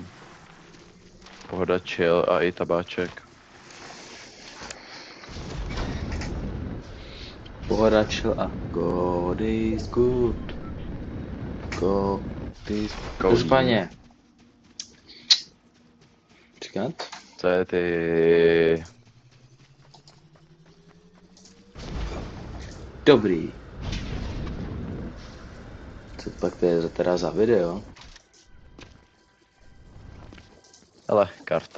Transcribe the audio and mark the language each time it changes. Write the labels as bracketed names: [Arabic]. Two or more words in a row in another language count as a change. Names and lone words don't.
[Czech] Pohoda, chill a i tabáček. Pohoda, [English] chill a God is good. God is good. [Czech] Každopádně. Čekat. Co je ty... Dobrý. Co pak to je teda za video? Hele, karta.